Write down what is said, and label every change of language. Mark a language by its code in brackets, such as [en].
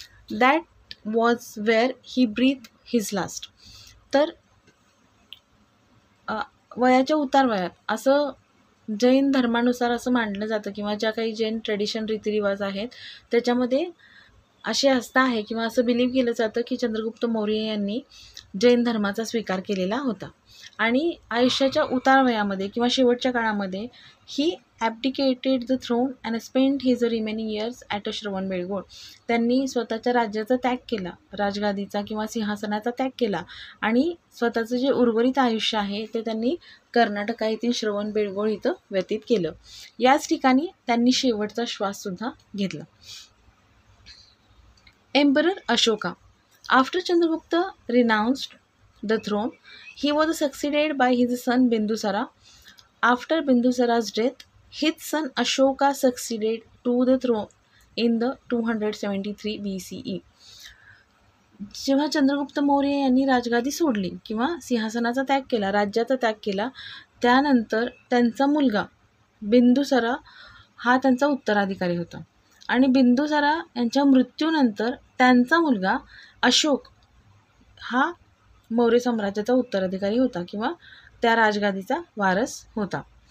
[en] That was where he breathed his last. [mr] तर वयाच्या उतारवयात असं जैन धर्मानुसार असं मानलं जातं किंवा ज्या काही जैन ट्रेडिशन रीतिरिवाज आहेत त्याच्यामध्ये असे असतं आहे किंवा असं बिलीव्ह केलं जातं की चंद्रगुप्त मौर्य यांनी जैन धर्माचा स्वीकार केलेला होता आणि आयुष्याच्या उतारवयामध्ये किंवा शेवटच्या काळामध्ये ही [en] abdicated the throne and spent his remaining years at a [mr] Shravanabelagola. त्यांनी स्वतःच्या राज्याचा त्याग केला, राजगादीचा किंवा सिंहासनाचा त्याग केला आणि स्वतःचं जे उर्वरित आयुष्य आहे ते त्यांनी कर्नाटका येथील श्रवणबेळगोळ इथं व्यतीत केलं. याच ठिकाणी त्यांनी शेवटचा श्वाससुद्धा घेतला. [en] Emperor Ashoka. After Chandragupta renounced the throne, he was succeeded by his son Bindusara. After Bindusara's death, his son Ashoka succeeded to the throne in the 273 BCE. [mr] जेव्हा चंद्रगुप्त मौर्य यांनी राजगादी सोडली किंवा सिंहासनाचा त्याग केला, राज्याचा त्याग केला, त्यानंतर त्यांचा मुलगा बिंदुसारा हा त्यांचा उत्तराधिकारी होता. आणि बिंदुसारा यांच्या मृत्यूनंतर त्यांचा मुलगा अशोक हा मौर्य साम्राज्याचा उत्तराधिकारी होता किंवा त्या राजगादीचा वारस होता.